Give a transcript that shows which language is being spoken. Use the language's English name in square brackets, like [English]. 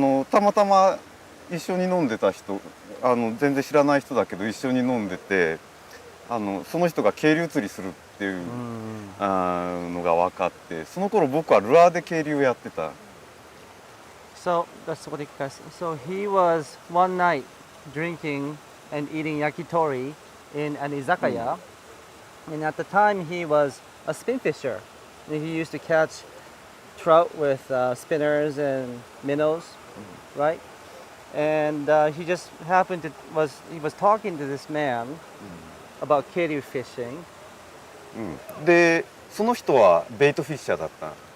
[Japanese] たまたま一緒に飲んでた人、全然知らない人だけど一緒に飲んでて、その人が渓流釣りするっていうのが分かって、その頃僕はルアーで渓流をやってた。 So, そこで聞かせ。 [English] So he was one night drinking and eating yakitori in an izakaya, and at the time he was a spin fisher. And he used to catch trout with spinners and minnows, right? And he just happened to he was talking to this man about kiryu fishing. [Japanese] で、その人はベイトフィッシャーだった。